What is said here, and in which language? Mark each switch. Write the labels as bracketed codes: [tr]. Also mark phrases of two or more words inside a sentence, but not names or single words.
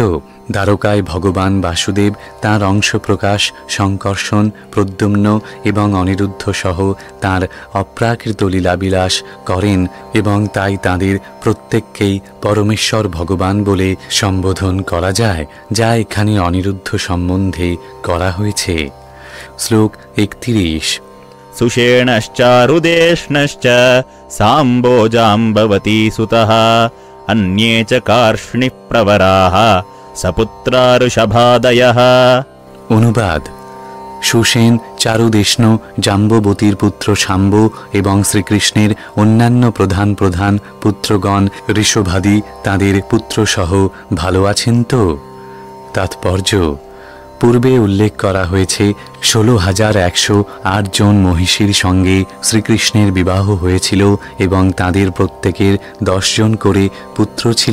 [bn] দ্বারকায় ভগবান বাসুদেব তাঁর অংশ প্রকাশ সংকর্ষণ, প্রদ্যুম্ন এবং অনিরুদ্ধ সহ তাঁর অপ্রাকৃত লীলাবিলাস করেন এবং তাই তাঁদের প্রত্যেককেই পরমেশ্বর ভগবান বলে সম্বোধন করা যায়, যা এখানে অনিরুদ্ধ সম্বন্ধে করা হয়েছে। শ্লোক 31। [sa] सुषेणश्चारुदेष्णश्च साम्बोजाम्बवती सुतः अन्ये च कार्ष्णिः प्रवराः सपुत्राऋषभादयः। [bn] অনুবাদ। সুসেন, চারুদেষ্ণ, জাম্ববতীর পুত্র শাম্ব এবং শ্রীকৃষ্ণের অন্যান্য প্রধান প্রধান পুত্রগণ ঋষভাদি তাঁদের পুত্রসহ ভালো আছেন তো? তাৎপর্য: পূর্বে উল্লেখ করা হয়েছে 16,108 জন মহিষীর সঙ্গে শ্রীকৃষ্ণের বিবাহ হয়েছিল এবং তাদের প্রত্যেকের 10 জন করে পুত্র ছিল।